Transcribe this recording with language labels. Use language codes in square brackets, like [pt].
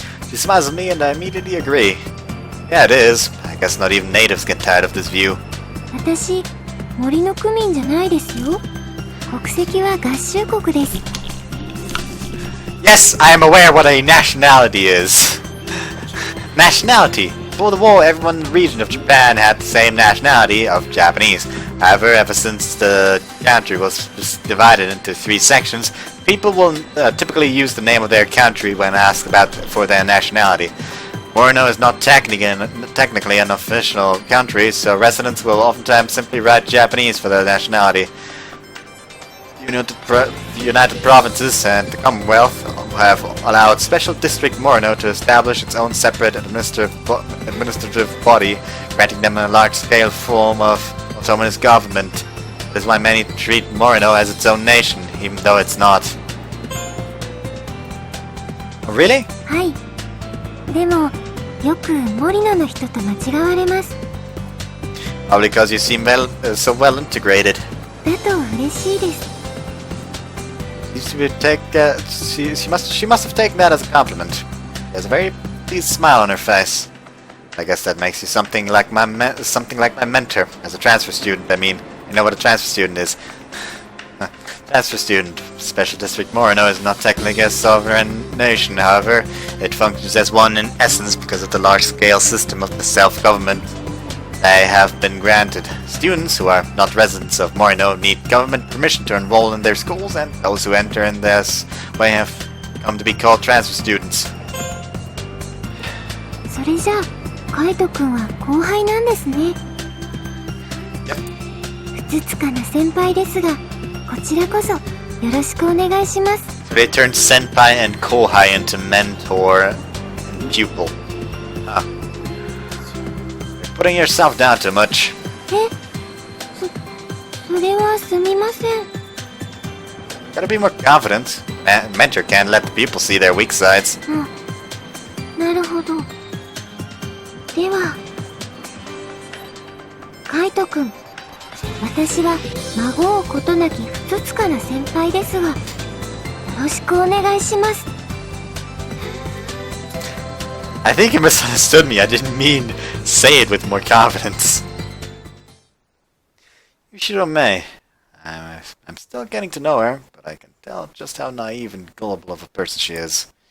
[en] She smiles at me and I immediately agree. Yeah, it is. I guess not even natives get tired of this view. [ja] 私、森の区民じゃないですよ。国籍は合衆国です。 [en] Yes, I am aware what a nationality is. Nationality. Before the war, everyone in the region of Japan had the same nationality of Japanese. However, ever since the country was divided into 3 sections, people will typically use the name of their country when asked for their nationality. Morino is not technically an official country, so residents will oftentimes simply write Japanese for their nationality. The United Provinces and the Commonwealth have allowed Special District Morino to establish its own separate administrative body, granting them a large-scale form of autonomous government. This is why many treat Morino as its own nation, even though it's not. Oh, really? [ja] はい。でも、よく森野の人と間違われます。 [en] Probably because you seem so well integrated. [ja] だと嬉しいです。 [en] She must have taken that as a compliment. She has a very pleased smile on her face. I guess that makes you something like my mentor as a transfer student. I mean, you know what a transfer student is. Transfer student. Special District Morino is not technically a sovereign nation, however, it functions as one in essence because of the large-scale system of the self-government they have been granted. Students who are not residents of Morino need government permission to enroll in their schools, and those who enter in this way have come to be called transfer students. [ja] それじゃあ、カイト君は後輩なんですね。ふつつかな先輩ですが、こちらこそよろしくお願いします。 [en] So they turned senpai and kohai into mentor and pupil. Putting yourself down too much. [ja] それはすみません。 [en] Gotta be more confident. Mentor can't let the pupil see their weak sides. [ja] なるほど。では、カイト君、私は孫をことなきふつつかな先輩ですが、よろしくお願いします。 [en] I think you misunderstood me. I didn't mean say it with more confidence. Yushiro Mei. I'm still getting to know her, but I can tell just how naive and gullible of a person she is.